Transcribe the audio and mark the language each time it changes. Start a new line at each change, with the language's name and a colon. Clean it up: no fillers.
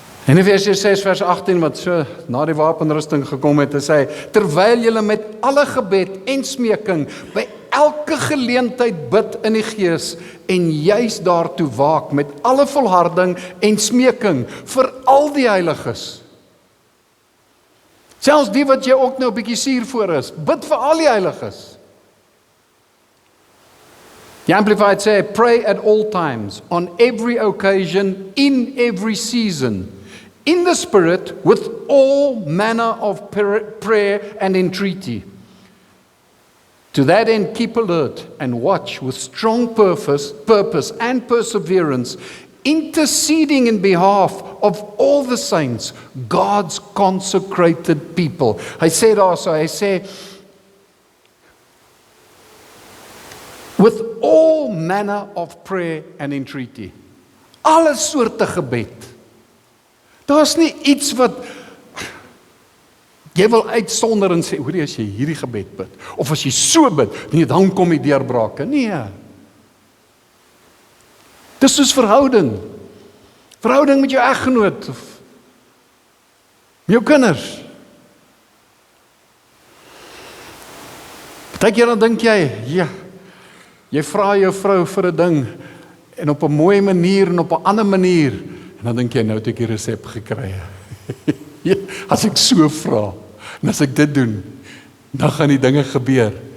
Afrikaans: En in Efesiërs 6 vers 18 wat so na die wapenrusting gekom het, sê hy, terwyl julle met alle gebed en smeking by elke geleentheid bid in die Gees en juis daartoe waak met alle volharding en smeking vir al die heiliges. Selfs die wat jy ook nou 'n bietjie suur voor is, bid vir al die heiliges.
English: The Amplified sê, pray at all times, on every occasion, in every season, in the Spirit, with all manner of prayer and entreaty. To that end, keep alert and watch with strong purpose and perseverance, interceding in behalf of all the saints, God's consecrated people.
Afrikaans: Hy sê daar so, hy sê,
English: with all manner of prayer and entreaty.
Afrikaans: Alle soorte gebed. Daar's nie iets wat jy wil uitsonder en sê, hoorie, as jy hierdie gebed bid, of as jy so bid, nee, dan kom die deurbrake. Nee. Dis soos verhouding. Verhouding met jou eggenoot, of met jou kinders. Partykeer dan dink jy, ja, jy vra jou vrou vir 'n ding, en op 'n mooi manier, en op 'n ander manier, en dan dink jy, nou het ek die resep gekry. Ja, as ek so vra, en as ek dit doen, dan gaan die dinge gebeur.